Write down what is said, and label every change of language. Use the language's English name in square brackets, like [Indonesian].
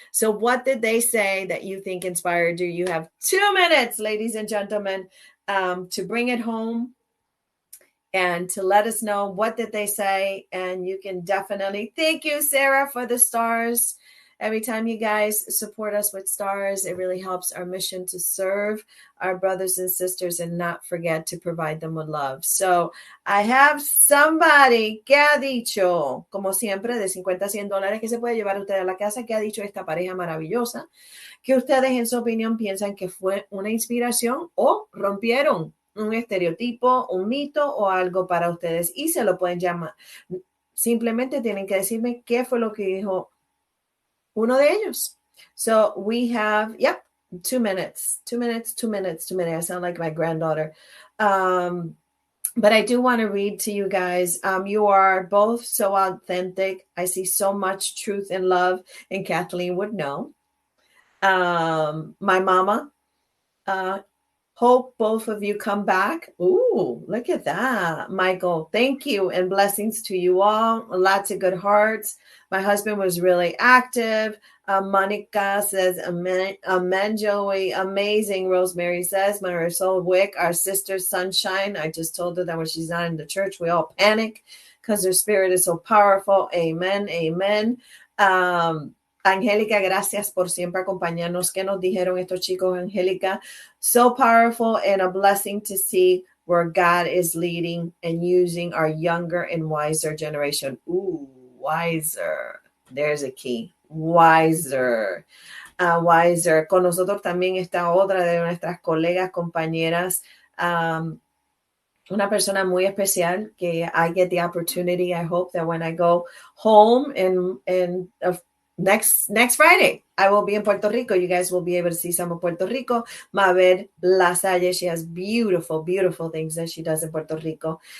[English] So what did they say that you think inspired you? You have 2 minutes, ladies and gentlemen, to bring it home and to let us know what did they say. And you can definitely, thank you, Sarah, for the stars. Every time you guys support us with stars, it really helps our mission to serve our brothers and sisters and not forget to provide them with love. So I have somebody [Spanish] que ha dicho, como siempre, de 50 a $100 que se puede llevar usted a la casa, que ha dicho esta pareja maravillosa, que ustedes en su opinión piensan que fue una inspiración o rompieron un estereotipo, un mito o algo para ustedes y se lo pueden llamar. Simplemente tienen que decirme qué fue lo que dijo uno de ellos. [English] So we have, 2 minutes. I sound like my granddaughter. But I do want to read to you guys. You are both so authentic. I see so much truth and love, and Kathleen would know. My mama, hope both of you come back. Ooh, look at that. Michael, thank you and blessings to you all. Lots of good hearts. My husband was really active. Monica says, amen, Joey. Amazing, Rosemary says. Marisol Wick, our sister Sunshine. I just told her that when she's not in the church, we all panic because her spirit is so powerful. Amen, amen. [Spanish] Angélica, gracias por siempre acompañarnos. ¿Qué nos dijeron estos chicos, Angélica? [English] So powerful and a blessing to see where God is leading and using our younger and wiser generation. Ooh, wiser. There's a key. Wiser. Wiser. [Spanish] Con nosotros también está otra de nuestras colegas, compañeras, una persona muy especial que [English] I get the opportunity. I hope that when I go home and next Friday, I will be in Puerto Rico. You guys will be able to see some of Puerto Rico. Mabel Lasalle, she has beautiful, beautiful things that she does in Puerto Rico.